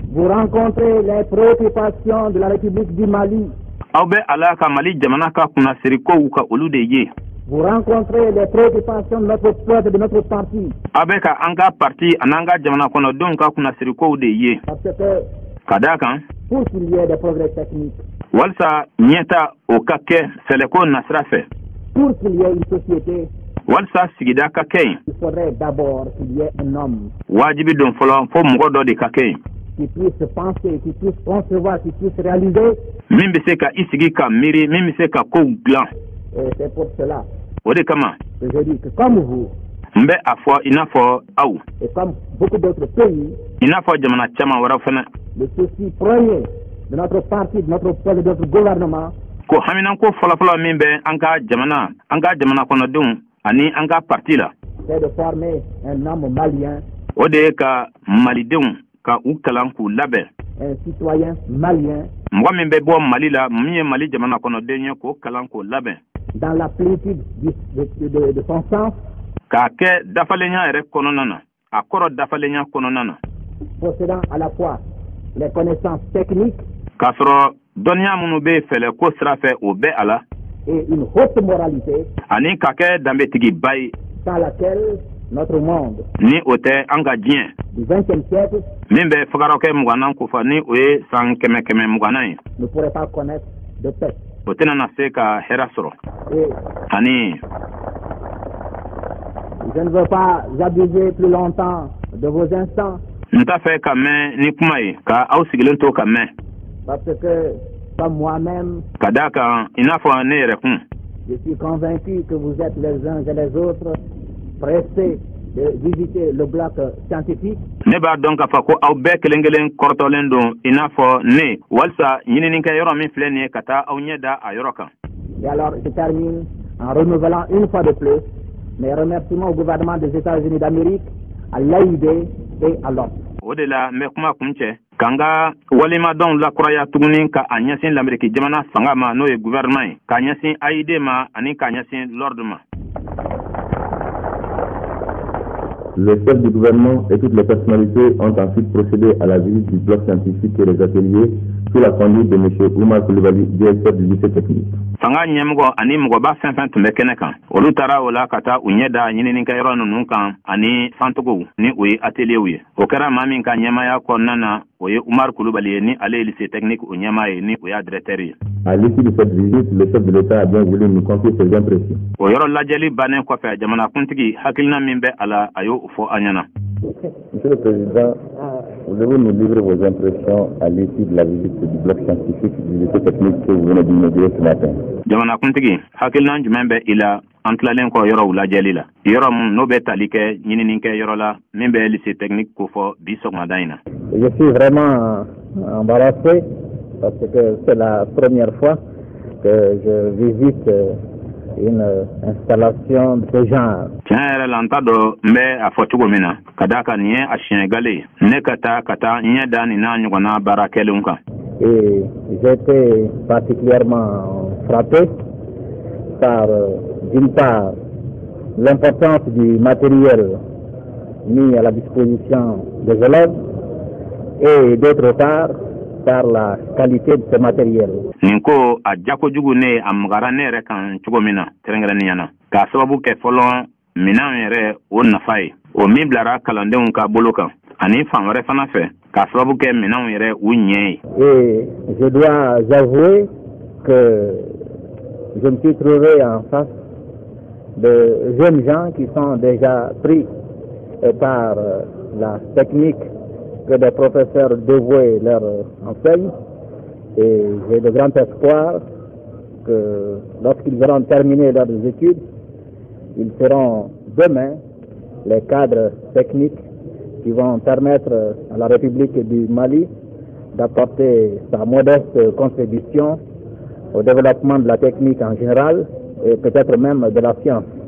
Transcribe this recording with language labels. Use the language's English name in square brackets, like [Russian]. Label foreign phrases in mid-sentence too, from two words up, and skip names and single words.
[French] Vous rencontrez les préoccupations de la République du Mali. [Bambara] Aw bɛ a la ka Mali jamana ka kunnasiri kow ka olu de ye. [French] Vous rencontrez les préoccupations de notre peuple, de notre parti. [Bambara] A bɛ ka an ka parti ani an ka jamana kɔnɔdenw ka kunnasiri kow de ye. [French] Parce que. [Bambara] Ka d'a kan. [French] Pour qu'il y ait des progrès techniques. [Bambara] Walasa ɲɛta o ka kɛ sɛlɛko nasira fɛ. [French] Pour qu'il y ait une société. [Bambara] Walasa sigida ka kɛ yen. [French] Il faudrait d'abord qu'il y ait un homme. [Bambara] Wajibi don fɔlɔ fo mɔgɔ dɔ de ka kɛ yen. [French] Qui puisse penser, qui puisse concevoir, qui puisse réaliser. [Bambara] Min bɛ se ka I sigi ka miiri, min bɛ se ka kow dilan. [French] Et c'est pour cela. [Bambara] O de kama. [French] Que je dis que comme vous. [Bambara] N bɛ a fɔ I n'a fɔ aw. [French] Et comme beaucoup d'autres pays. [Bambara] I n'a fɔ jamana caman wɛrɛ fana. [French] Le souci premier de notre parti, de notre peuple, de notre gouvernement. [Bambara] Ko haminanko fɔlɔfɔlɔ min bɛ an ka jamana kɔnɔdenw ani an ka parti la. [French] C'est de former un homme malien. [Bambara] O de ye ka malidenw ka u kalan k'u labɛn. [French] Un citoyen malien. [Bambara] Mɔgɔ min bɛ bɔ Mali la min ye Mali jamana kɔnɔden ye k'o kalan k'o labɛn. [French] Dans la plénitude de son sens. [Bambara] K'a kɛ dafalenya yɛrɛ kɔnɔna na a kɔrɔ dafalenya kɔnɔna na. [French] Possédant à la fois les connaissances techniques. [Bambara] K'a sɔrɔ dɔnniya minnu bɛ fɛlɛ ko sira fɛ o bɛ a la. [French] Et une haute moralité. [Bambara] Ani ka kɛ danbetigiba ye. [French] Sans laquelle notre monde. [Bambara] Ni o tɛ an ka diɲɛ. [French] Du 20e siècle. [Bambara] Min bɛ fagarakɛ muganan ko fɔ ni o ye san 100 muganan ye. [French] Ne pourrait pas connaître de paix. [Bambara] O tɛna na se ka hɛrɛ sɔrɔ. Ani. [French] Je ne veux pas abuser plus longtemps de vos instants. [Bambara] N t'a fɛ ka mɛn ni kuma ye ka aw sigilen to ka mɛn. [French] Parce que comme moi-même. [Bambara] Ka d'a kan I n'a fɔ ne yɛrɛ kun. [French] Je suis convaincu que vous êtes les uns et les autres pressés de visiter le bloc scientifique. [Bambara] Ne b'a dɔn k'a fɔ ko aw bɛɛ kelen kelen kɔrɔtɔlen don I n'a fɔ ne walasa ɲininikɛ yɔrɔ min filɛ nin ye ka taa aw ɲɛ da a yɔrɔ kan. [French] Et alors je termine en renouvelant une fois de plus mes remerciements au gouvernement des États-Unis d'Amérique, à l'AID et à l'ONU. [Bambara] O de la n bɛ kuma kun cɛ ka n ka walimadɔnw lakuraya tuguni ka a ɲɛsin l'Amérique jamana fanga ma n'o ye gouvernement ye k'a ɲɛsin AID ma ani k'a ɲɛsin l'ordre ma. [French] Les chefs du gouvernement et toutes les personnalités ont ensuite procédé à la visite du bloc scientifique et des ateliers sous la conduite de M. Oumar Coulibaly, directeur du lycée technique. [Bambara] Fanga ɲɛmɔgɔ ani mɔgɔba fɛn fɛn tun bɛ kɛnɛ kan olu taara o la ka taa u ɲɛ da ɲininikɛyɔrɔ ninnu kan ani fantogow ni o ye ateliers ye o kɛra maa min ka ɲɛmaya kɔnɔna na o ye Oumar Coulibaly ye ni ale ye [French] lycée technique [Bambara] o ɲɛmaa ye ni o y'a directeur ye. [French] À l'issue de cette visite, le chef de l'État a bien voulu nous confier ses impressions. [Bambara] O yɔrɔ lajɛli bannen kɔfɛ jamanakuntigi hakilina min bɛ a la a y'o fɔ an ɲɛna. [French] Monsieur le Président, voulez-vous nous livrer vos impressions à l'issue de la visite du bloc scientifique du lycée technique que vous venez d'inaugurer ce matin? [Bambara] Jamanakuntigi hakilina jumɛn bɛ I la an tilalen kɔ yɔrɔw lajɛli la yɔrɔ min n'o bɛ tali kɛ ɲininikɛ yɔrɔ la min bɛ [French] lycée technique [Bambara] ko fɔ bi sɔgɔmada in na. [French] Je suis vraiment embarrassé parce que c'est la première fois que je visite une installation de ce genre. [Bambara] Tiɲɛ yɛrɛ la n t'a dɔn n bɛ a fɔ cogo min na ka d'a kan nin ye a siɲɛ gale ye ne ka taa ɲɛ da nin n'a ɲɔgɔnna baara kɛlenw kan. [French] Et j'ai été particulièrement frappé par, d'une part, l'importance du matériel mis à la disposition des élèves et d'autre part, par la qualité de ce matériel. [Bambara] Nin ko a diya kojugu ne a magara ne yɛrɛ kan cogo min na kɛrɛnkɛrɛnnenya na k'a sababu kɛ fɔlɔ minɛn yɛrɛ o nafa ye o min bilara kalandenw ka bolo kan ani fan wɛrɛ fana fɛ k'a sababu kɛ minɛnw yɛrɛ u ɲɛ ye. [French] Et je dois avouer que je me suis trouvé en face de jeunes gens qui sont déjà pris par la technique que des professeurs dévoués leur enseignent, et j'ai de grands espoirs que lorsqu'ils auront terminé leurs études, ils seront demain les cadres techniques qui vont permettre à la République du Mali d'apporter sa modeste contribution au développement de la technique en général et peut-être même de la science.